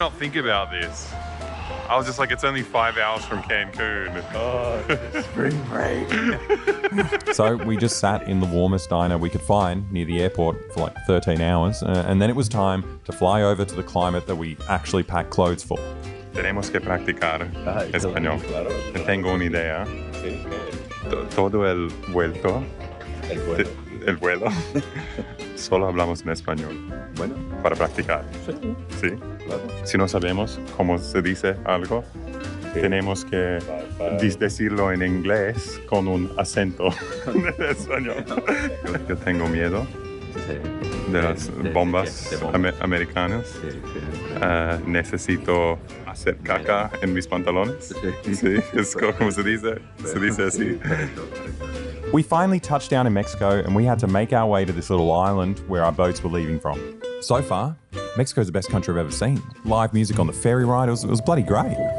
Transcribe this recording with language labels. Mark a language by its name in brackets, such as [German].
[English] Not think about this. I was just like, it's only 5 hours from Cancun. Oh, spring break. So we just sat in the warmest diner we could find near the airport for like 13 hours. And then it was time to fly over to the climate that we actually packed clothes for. [Spanish] Tenemos que practicar español. Tengo una idea. Todo el vuelto. El vuelo. Solo hablamos en español. Bueno. Para practicar. Sí. Claro. Si no sabemos cómo se dice algo, tenemos que decirlo en inglés con un acento de español. Yo tengo miedo de las bombas americanas. Necesito hacer caca en mis pantalones. Sí, es como se dice. Se dice así. [English] We finally touched down in Mexico and we had to make our way to this little island where our boats were leaving from. So far, Mexico's the best country I've ever seen. Live music on the ferry ride, it was bloody great.